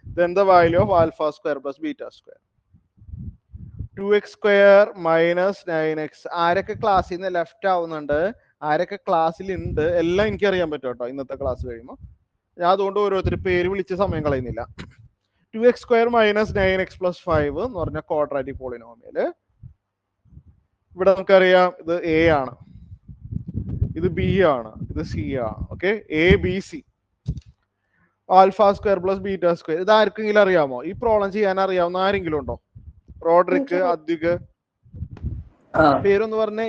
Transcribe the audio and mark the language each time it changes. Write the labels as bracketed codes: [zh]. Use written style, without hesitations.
[en] Then the value of alpha square plus beta square. 2x square minus 9x. [ml] ആരൊക്കെ ക്ലാസ്സിൽ നിന്ന് left ആവുന്നുണ്ട്, ആരൊക്കെ ക്ലാസ്സിൽ ഉണ്ട്, എല്ലാം എനിക്ക് അറിയാൻ പറ്റും കേട്ടോ ഇന്നത്തെ ക്ലാസ് കഴിയുമ്പോൾ. ഞാൻ അതുകൊണ്ട് ഓരോരുത്തർ പേര് വിളിച്ച് സമയം കളയുന്നില്ല. [en] 2x square minus 9x plus 5 [ml] എന്ന് പറഞ്ഞ ക്വാഡ്രാറ്റിക് പോളിനോമിയൽ. ഇവിടെ നമുക്കറിയാം ഇത് എ ആണ്, ഇത് ബി ആണ്, ഇത് സി ആണ്. Okay, A B C. Alpha square plus beta square. ഇത് ആർക്കെങ്കിലും അറിയാമോ? ഈ പ്രോബ്ലം ചെയ്യാൻ അറിയാവുന്ന ആരെങ്കിലും ഉണ്ടോ? റോഡ്രിക്ക്, അദ്വിക്, പേരൊന്ന് പറഞ്ഞേ.